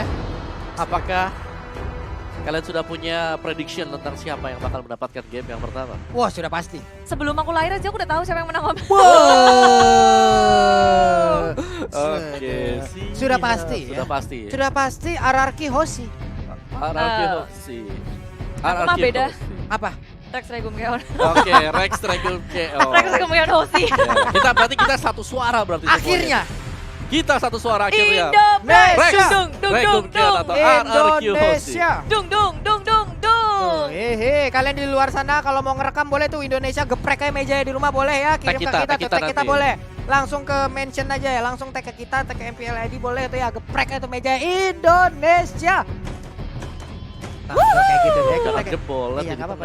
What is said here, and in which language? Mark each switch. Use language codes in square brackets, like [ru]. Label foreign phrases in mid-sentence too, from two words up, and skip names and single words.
[id] Apakah kalian sudah punya prediction tentang siapa yang bakal mendapatkan game yang pertama? Wah, sudah pasti. Sebelum aku lahir aja aku udah tahu siapa yang menang. Oke, Sudah pasti ya. Sudah pasti. Sudah pasti RRQ Hoshi. RRQ Hoshi. Aku mah beda. Apa? Rex Regum Keon. Oke, Rex Regum KO. Rex Regum Keon Hoshi. Ya, kita satu suara berarti semuanya. Akhirnya. Kita satu suara akhirnya. Indonesia. Rex Dung dung Regum dung Keon dung. atau RRQ Hoshi. Indonesia. Dung dung dung dung dung. Hehe, kalian di luar sana kalau mau ngerekam boleh tuh Indonesia geprek kayak meja di rumah boleh ya, kirim ke Tag kita, kita kita nanti. boleh. Langsung ke mention aja ya, langsung tag ke kita, tag ke MPL ID boleh tuh ya, geprek itu meja Indonesia. Nah, kayak gitu deh. Jangan jebol. Iya, nggak apa-apa,